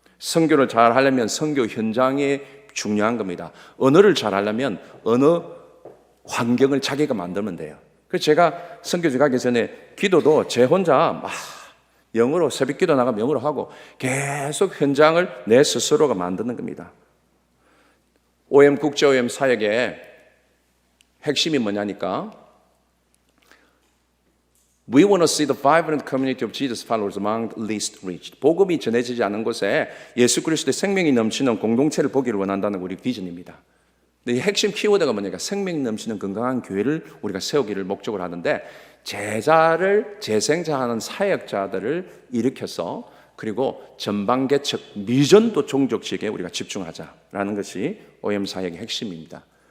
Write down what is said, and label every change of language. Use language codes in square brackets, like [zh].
[ko] 선교를 잘 하려면 선교 현장이 중요한 겁니다. 언어를 잘 하려면 언어 환경을 자기가 만들면 돼요. 그래서 제가 선교지 가기 전에 기도도 제 혼자 막 영어로 새벽 기도 나가면 영어로 하고 계속 현장을 내 스스로가 만드는 겁니다. OM 국제 OM 사역의 핵심이 뭐냐니까 [en] We want to see the vibrant community of Jesus followers among the least reached. [ko] 복음이 전해지지 않은 곳에 예수 그리스도의 생명이 넘치는 공동체를 보기를 원한다는 우리 비전입니다. 근데 이 핵심 키워드가 뭐냐면 생명이 넘치는 건강한 교회를 우리가 세우기를 목적으로 하는데 제자를 재생자하는 사역자들을 일으켜서 그리고 전방개척 미전도 종족식에 우리가 집중하자라는 것이 OM 사역의 핵심입니다.